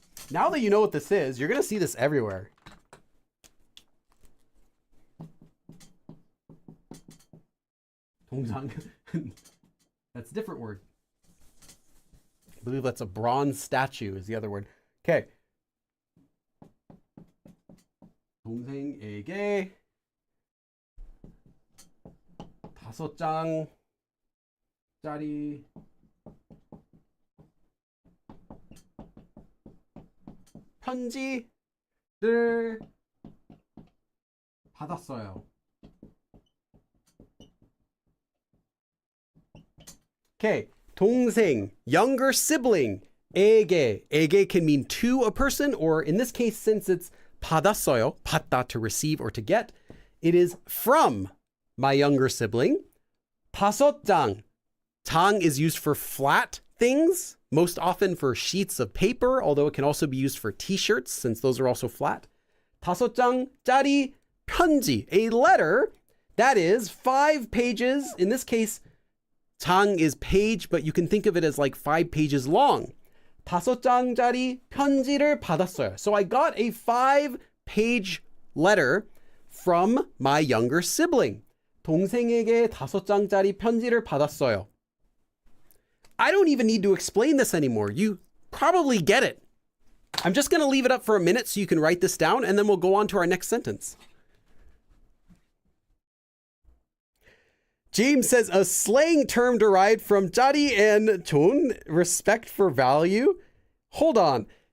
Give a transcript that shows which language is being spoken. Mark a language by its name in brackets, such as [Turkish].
[English] Now that you know what this is, you're going to see this everywhere. 동상. That's a different word. I believe that's a bronze statue is the other word. Okay. [Korean] 동생에게 5장짜리 편지를 받았어요. [English] Okay, 동생, younger sibling. 에게 can mean to a person, or in this case, since it's 받았어요, 받다 to receive or to get, it is from my younger sibling. [Korean] 5장. [English] 장 is used for flat things, most often for sheets of paper, although it can also be used for t-shirts since those are also flat. [Korean] 5장짜리 편지, [English] a letter that is 5 pages. In this case, 장 is page, but you can think of it as like 5 pages long. [Korean] 5장짜리 편지를 받았어요. [English] So I got a 5-page letter from my younger sibling. [Korean] 동생에게 5장짜리 편지를 받았어요. [English] I don't even need to explain this anymore. You probably get it. I'm just going to leave it up for a minute so you can write this down, and then we'll go on to our next sentence. James says, a slang term derived from 짜리 and 돈, respect for value. Hold on.